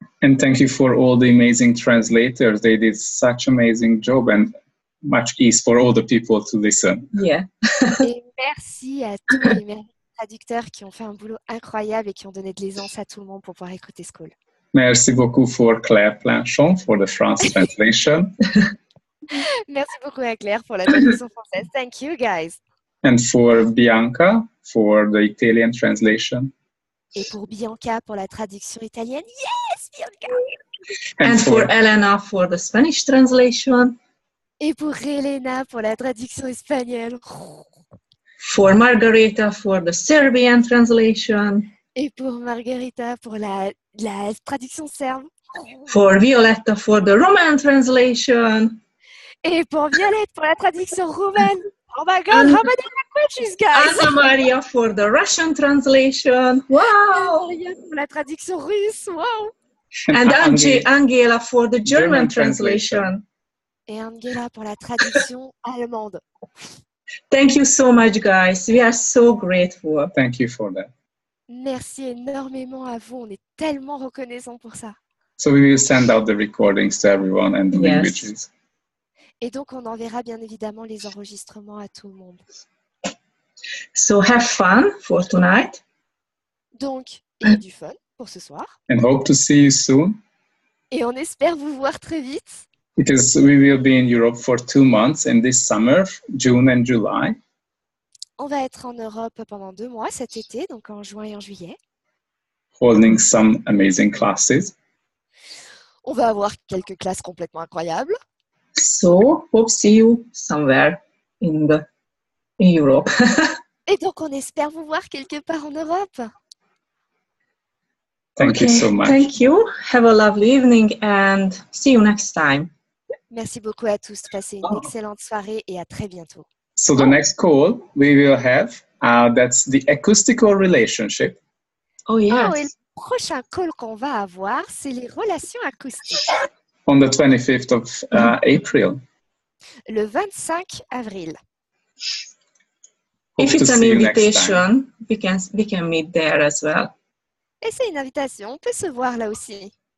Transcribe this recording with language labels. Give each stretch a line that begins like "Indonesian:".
English: And thank you for all the amazing translators. They did such amazing job and much ease for all the people to listen. Yeah.
French: Et merci à tous les merveilleux traducteurs qui ont fait un boulot incroyable et qui ont donné de l'aisance à tout le monde pour pouvoir écouter School. Merci beaucoup
English: for Claire Planchon for the France translation.
French: Merci beaucoup à Claire pour la traduction française.
English: Thank you, guys. And for Bianca for the Italian translation.
French: Et pour Bianca pour la traduction italienne.
English: Yes, Bianca! And for Elena for the Spanish translation.
French: Et pour Elena pour la traduction espagnole.
English: For Margarita for the Serbian translation.
French: Et pour Margarita pour la traduction serbe.
English: For Violetta for the Roman translation.
French: Et pour Violette pour la traduction roumaine.
English: Oh my God, how many languages, guys? Anna Maria for the Russian translation. Wow!
French: Maria pour la traduction russe.
English: Wow! And Angela for the German translation.
French: Et Angela pour la traduction allemande.
English: Thank you so much, guys. We are so grateful. Thank you for that.
French: Merci énormément à vous. On est tellement reconnaissants pour ça.
English: So we will send out the recordings to everyone and the Yes. languages.
French: Et donc, on enverra bien évidemment les enregistrements à tout le monde.
English: So have fun for tonight.
French: Donc, ayez du fun pour ce soir.
English: And hope to see you soon.
French: Et on espère vous voir très vite.
English: Because we will be in Europe for 2 months in this summer, June and July.
French: On va être en Europe pendant 2 mois cet été, donc en juin et en juillet.
English: Holding some amazing classes.
French: On va avoir quelques classes complètement incroyables.
English: So hope see you somewhere in Europe.
French: Et donc, on espère vous voir quelque part en Europe.
English: Thank you so much. Thank you. Have a lovely evening and see you next time.
French: Merci beaucoup à tous. Passez une excellente soirée et à très bientôt.
English: So the next call we will have, that's the acoustical relationship. Oh, yes.
French: Ah, et le prochain call qu'on va avoir, c'est les relations acoustiques.
English: On the 25th of April.
French: Le 25 avril.
English: If Hope to it's an see you next time. invitation, we can meet there as well.
French: Et c'est une invitation, on peut se voir là aussi.